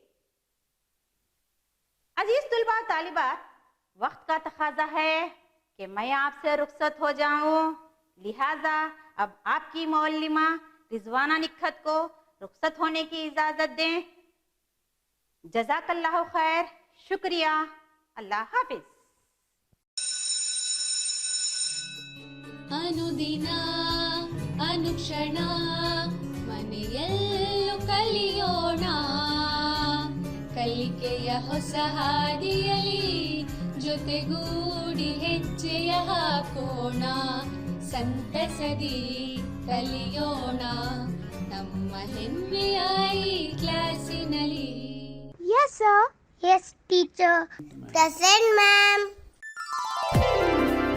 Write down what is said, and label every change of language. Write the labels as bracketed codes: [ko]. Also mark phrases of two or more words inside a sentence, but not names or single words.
[ur] عزیز طلبہ طالبات، وقت کا تقاضا ہے کہ میں آپ سے رخصت ہو جاؤں، لہٰذا اب آپ کی معلمہ رضوانہ نکہت کو رخصت ہونے کی اجازت دیں. [ar] جزاك الله خير, [ur] شکریہ، اللہ حافظ. [kn] ಅನುದಿನ ಅನುಕ್ಷಣ ಮನೆಯಲ್ಲೂ ಕಲಿಯೋಣ, ಕಲಿಕೆಯ ಹೊಸ ಹಾದಿಯಲಿ ಜೊತೆಗೂಡಿ ಹೆಜ್ಜೆಯ ಹಾಕೋಣ, ಸಂತಸದಿ ಕಲಿಯೋಣ ನಮ್ಮ ಹೆಮ್ಮೆಯ ಈ ಕ್ಲಾಸಿನಲ್ಲಿ. [en] Yes, sir. Yes, teacher. Present, ma'am.